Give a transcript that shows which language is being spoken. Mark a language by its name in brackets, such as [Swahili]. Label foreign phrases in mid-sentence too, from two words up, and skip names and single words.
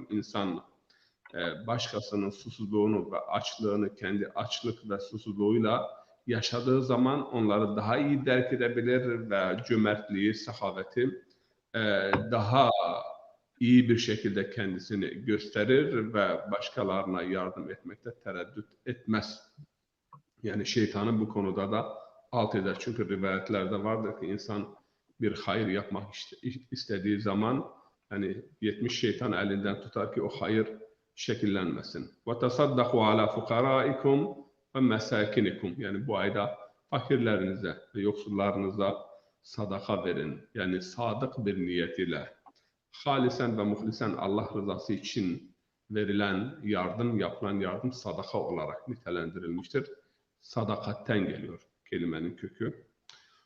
[Turkish] İnsan başkasının susuzluğunu ve açlığını kendi açlık ve susuzluğuyla yaşadığı zaman onları daha iyi derk edebilir ve cömertliği, sehaveti daha iyi bir şekilde kendisini gösterir ve başkalarına yardım etmekte tereddüt etmez. Yani şeytanın bu konuda da alt eder. Çünkü rivayetlerde vardır ki insan bir hayır yapmak istediği zaman yani 70 şeytan elinden tutar ki o hayır şekillenmesin. [Arabic] وَتَصَدَّقُوا عَلَى فُقَرَائِكُمْ وَمَسَاكِنِكُمْ. [Turkish] Yani bu ayda fakirlerinize ve yoksullarınıza sadaka verin. Yani sadık bir niyet ile halisen ve muhlisen Allah rızası için verilen yardım, yapılan yardım sadaka olarak nitelendirilmiştir. Sadakatten geliyor kelimenin kökü.